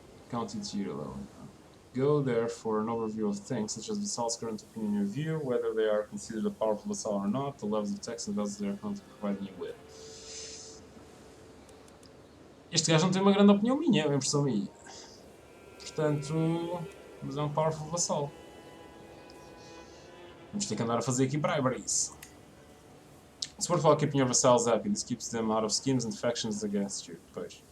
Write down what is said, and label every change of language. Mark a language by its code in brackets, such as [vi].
[en] County tier level. Go there for an overview of things, such as vassal's current opinion in your view, whether they are considered a powerful vassal or not, the levels of tax and values they are currently providing you with. [pt] Este gajo não tem uma grande opinião minha, é uma impressão minha. Portanto, mas é um powerful vassal. Vamos ter que andar a fazer aqui briberies. [en] It's worthwhile keeping your vassals happy. This keeps them out of schemes and factions against you. [pt] Pois.